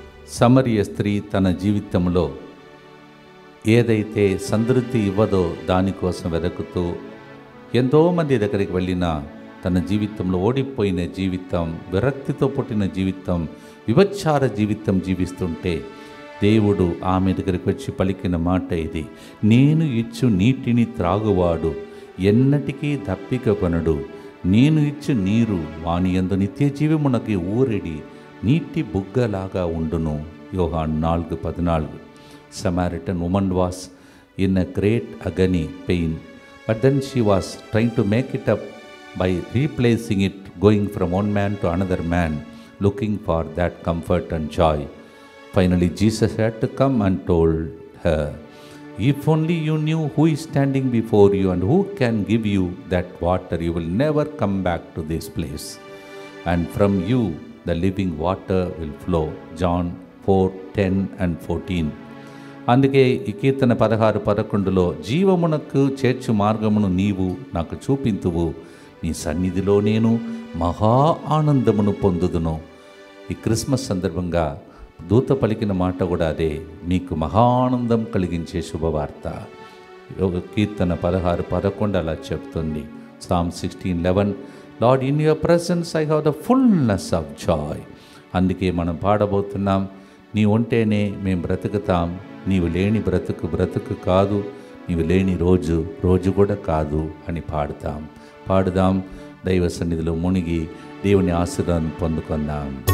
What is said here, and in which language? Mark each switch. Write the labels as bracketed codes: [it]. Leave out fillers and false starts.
[te] సమరయ స్త్రీ తన జీవితంలో ఏదైతే సంతృప్తి ఇవ్వదో దానికోసం వెతుకుతూ ఎంతోమంది దగ్గరికి వెళ్ళినా తన జీవితంలో ఓడిపోయిన జీవితం, విరక్తితో పుట్టిన జీవితం, విభచార జీవితం జీవిస్తుంటే దేవుడు ఆమె దగ్గరికి వచ్చి పలికిన మాట ఇది: నేను ఇచ్చు నీటిని త్రాగువాడు ఎన్నటికీ దప్పిక కొనడు. నేను ఇచ్చు నీరు వాని యందు నిత్య జీవమునకి ఊరెడి నీటి బుగ్గలాగా ఉండును. యోహాను 4:14. [en] Samaritan woman was in a great agony pain, but then she was trying to make it up by replacing it, going from one man to another man, looking for that comfort and joy. Finally Jesus had to come and told her, if only you knew who is standing before you and who can give you that water, you will never come back to this place, and from you the living water will flow. John 4:10 and 14. [te] అందుకే ఈ కీర్తన 16:11లో జీవమునకు చేర్చు మార్గమును నీవు నాకు చూపింతువు, నీ సన్నిధిలో నేను మహా ఆనందమును పొందుదును. ఈ క్రిస్మస్ సందర్భంగా దూత పలికిన మాట కూడా అదే, మీకు మహా ఆనందం కలిగించే శుభవార్త. కీర్తన 16:11 అలా చెప్తుంది. [en] Psalm 16:11, Lord, in your presence I have the fullness of joy. [te] అందుకే మనం పాడబోతున్నాం, నీ ఉంటేనే మేము బ్రతుకుతాం, నీవు లేని బ్రతుకు బ్రతుకు కాదు, నీవు లేని రోజు రోజు కూడా కాదు అని పాడుదాం. దైవ సన్నిధిలో మునిగి దేవుని ఆశీర్వాదం పొందుకుందాం.